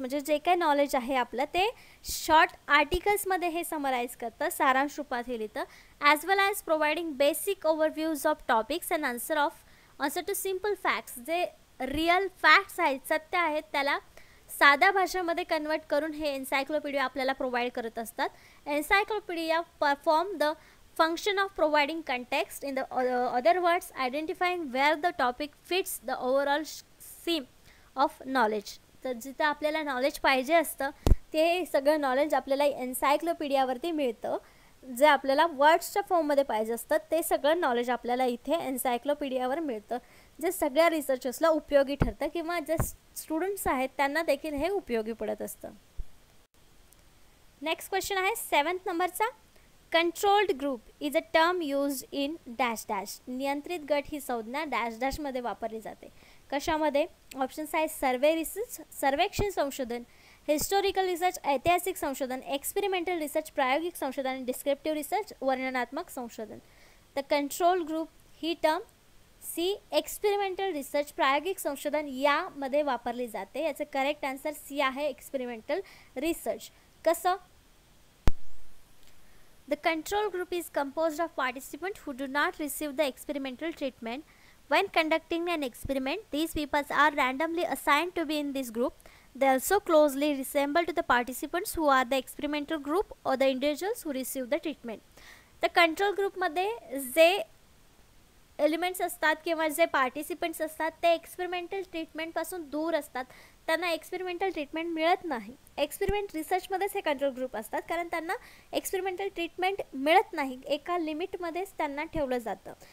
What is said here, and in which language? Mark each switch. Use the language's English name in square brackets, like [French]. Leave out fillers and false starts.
[Marathi] म्हणजे जे काही नॉलेज आहे आपलं ते शॉर्ट आर्टिकल्समध्ये हे समराइज करतं, सारांश रूपात हे लिहितं. [English] As well as providing basic overviews of topics and answer to simple facts. [Marathi] जे रिअल फॅक्ट्स आहेत, सत्य आहेत, त्याला साध्या भाषेमध्ये कन्वर्ट करून हे एन्सायक्लोपीडिया आपल्याला प्रोव्हाइड करत असतात. [English] Encyclopedia perform the function of providing context, in the other words identifying where the topic fits the overall theme of knowledge. [Marathi] तर जिथं आपल्याला नॉलेज पाहिजे असतं ते सगळं नॉलेज आपल्याला एन्सायक्लोपीडियावरती मिळतं. जे आपल्याला वर्ड्सच्या फॉर्ममध्ये पाहिजे असतं ते सगळं नॉलेज आपल्याला इथे एन्सायक्लोपीडियावर मिळतं, जे सगळ्या रिसर्चर्सला उपयोगी ठरतं किंवा जे स्टुडंट्स आहेत त्यांना देखील हे उपयोगी पडत असतं. नेक्स्ट क्वेश्चन आहे 7th नंबरचा. [English] Controlled group is a term use in dash dash. [Marathi] नियंत्रित गट ही संज्ञा डॅश डॅशमध्ये वापरली जाते. कशामध्ये? ऑप्शन्स आहेत सर्वे रिसर्च, सर्वेक्षण संशोधन, हिस्टोरिकल रिसर्च, ऐतिहासिक संशोधन, एक्सपेरिमेंटल रिसर्च, प्रायोगिक संशोधन आणि डिस्क्रिप्टिव्ह रिसर्च, वर्णनात्मक संशोधन. तर कंट्रोल ग्रुप ही टर्म सी, एक्सपेरिमेंटल रिसर्च, प्रायोगिक संशोधन यामध्ये वापरली जाते. याचं करेक्ट आन्सर सी आहे, एक्सपेरिमेंटल रिसर्च. कसं? [English] The control group is composed of participants who do not receive the experimental treatment. When conducting an experiment, these people are randomly assigned to be in this group. They also closely resemble to the participants who are the experimental group or the individuals who receive the treatment. The control group [Marathi] मध्ये जे elements असतात किंवा जे participants असतात ते experimental ट्रीटमेंटपासून दूर असतात. त्यांना एक्सपेरिमेंटल ट्रीटमेंट मिळत नाही. एक्सपेरिमेंट रिसर्चमध्येच हे कंट्रोल ग्रुप असतात, कारण त्यांना एक्सपेरिमेंटल ट्रीटमेंट मिळत नाही, एका लिमिटमध्येच त्यांना ठेवलं जातं.